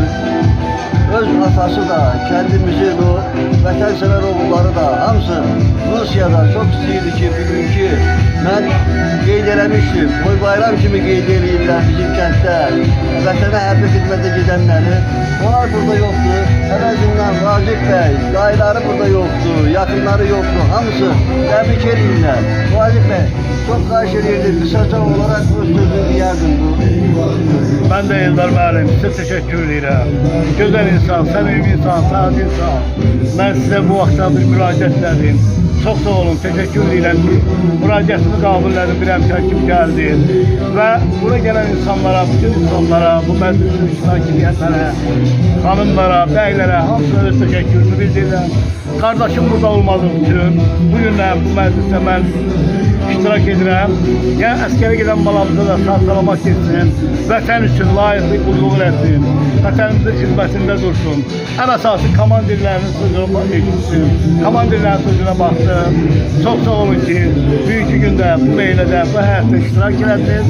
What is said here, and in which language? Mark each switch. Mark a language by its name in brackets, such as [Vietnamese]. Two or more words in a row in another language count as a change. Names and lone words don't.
[Azerbaijani] Öz atası da, kəndimizin o vətənsevər oğulları da hamısı Rusiyada çox istəyirdi ki, bugünkü mən qeyd eləmişdim. Toy bayram kimi qeyd eləyirlər bizim kənddə vətənə hərbi xidmətə gedənləri. Onlar burada yoxdur. Əvəzindən Vacib bəy, dayıları burada yoxdur, yaxınları yoxdur. Hamısı təbrik edirlər. Vacib bəy, çok xahiş edirdim. [Turkish] Kısaca olarak bu sözü diyerdim bu. Ben de Eldar müəllim, size teşekkür ederim. Güzel insan, samimi insan, sade insan. Ben size bu akşam bir müracaat edim. Çok sağ olun, teşekkür ederim ki müracaatımı kabul edin, bir hemşer kim geldi. Ve buraya gelen insanlara, bütün insanlara, bu meclisin iştirak edenlere, hanımlara, beylere, hamısına teşekkürümü bildirirəm. kardeşim burada olmadığı için bugün de bu mecliste ben iştirak edirəm. [Azerbaijani] Yəni əskərə gedən balamıza da sağ-salamat getsin, vətən üçün layiqli qulluq etsin, vətənimizin xidmətində dursun. Ən əsası komandirlərinin sözünə etsin, komandirlərin sözünə baxsın. Çox sağ olun ki, bugünkü gündə bu meylədə, bu həyatda iştirak edəsiniz.